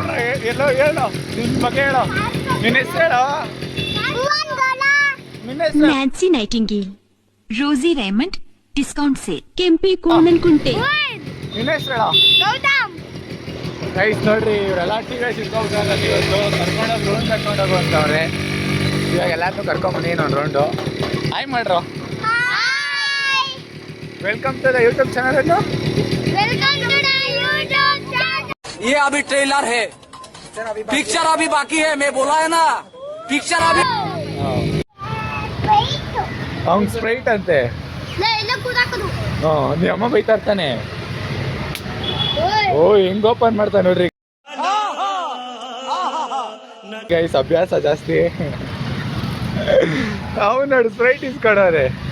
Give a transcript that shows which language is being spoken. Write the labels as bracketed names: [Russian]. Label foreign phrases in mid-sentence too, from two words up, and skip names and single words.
[Kannada] ನ್ಯಾನ್ಸಿ ನೈಟಿಂಗೇಲ್, ರೋಸಿ ರೇಮಂಡ್, [English] discount sale, [Kannada] ಕೆಂಪಿ ಕೋಣನ್ಕುಂಟೆ. ಗೈಸ್ ನೋಡ್ರಿ, ಇವರೆಲ್ಲ ಟಿಕೆಟ್ ಸಿಕ್ಕೋಗ್ತಾರೆ ಇವತ್ತು. ಕರ್ಕೊಂಡೋಗಿ ರೌಂಡ್ ಕರ್ಕೊಂಡೋಗು ಅಂತವ್ರೆ. ಇವಾಗ ಎಲ್ಲಾರನ್ನೂ ಕರ್ಕೊಂಬನ್ನಿ ಒಂದು ರೌಂಡು. ಹಾಯ್ ಮಾಡ್ರು. [English] welcome to the YouTube channel. [Hindi] ये अभी ट्रेलर है, पिक्चर अभी बाकी है. मैं बोला है ना, पिक्चर अभी. [Kannada] ಅವ್ನು ಸ್ಪ್ರೈಟ್ ಅಂತೆ. ನೀ ಅಮ್ಮ ಬೈತಾ ಇರ್ತಾನೆ. ಓ ಹೆಂಗ್ ಓಪನ್ ಮಾಡ್ತಾ ನೋಡ್ರಿ ಗೈಸ್, ಅಭ್ಯಾಸ ಜಾಸ್ತಿ. ಅವ್ನು ನೋಡಿ ಸ್ಪ್ರೈಟ್ ಇಸ್ಕೊಡೋರೆ.